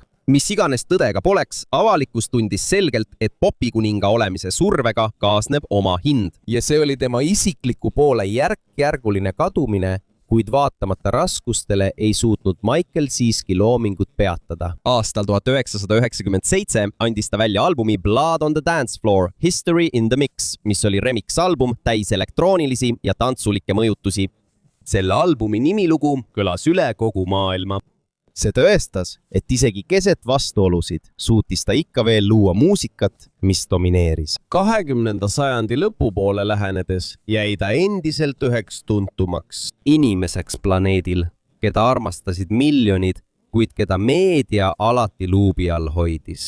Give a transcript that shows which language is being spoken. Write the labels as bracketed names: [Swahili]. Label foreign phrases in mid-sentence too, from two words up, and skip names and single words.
[Estonian] Mis iganes tõdega poleks, avalikkus tundis selgelt, et popikuninga olemise survega kaasneb oma hind. Ja see oli tema isikliku poole järk-järguline kadumine, kuid vaatamata raskustele ei suutnud Michael siiski loomingut peatada. Aastal 1997 andis ta välja albumi Blood on the Dance Floor, History in the Mix, mis oli remix-album täis elektroonilisi ja tantsulikke mõjutusi. Selle albumi nimilugu kõlas üle kogu maailma. See tõestas, et isegi keset vastuolusid suutis ta ikka veel luua muusikat, mis domineeris. 20. sajandi lõpupoole lähenedes jäi ta endiselt üheks tuntumaks inimeseks planeedil, keda armastasid miljonid, kuid keda meedia alati luubi all hoidis.